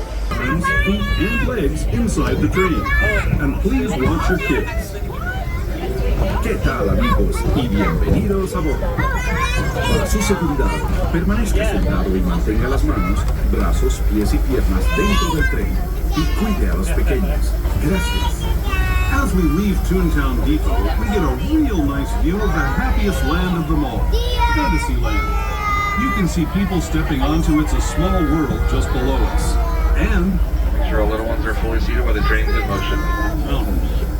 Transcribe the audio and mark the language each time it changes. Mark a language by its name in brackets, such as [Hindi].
[English] Hands, feet, and legs inside the train. And please watch your kids. [Spanish] ¿Qué tal, amigos? Y bienvenidos a bordo. Para su seguridad, permanezca sentado y mantenga las manos, brazos, pies y piernas dentro del tren. Y cuide a los pequeños. Gracias. [English] As we leave Toontown Depot, we get a real nice view of the happiest land of them all, Fantasyland. You can see people stepping onto It's a Small World just below us. And Make sure all little ones are fully seated while the train's in motion.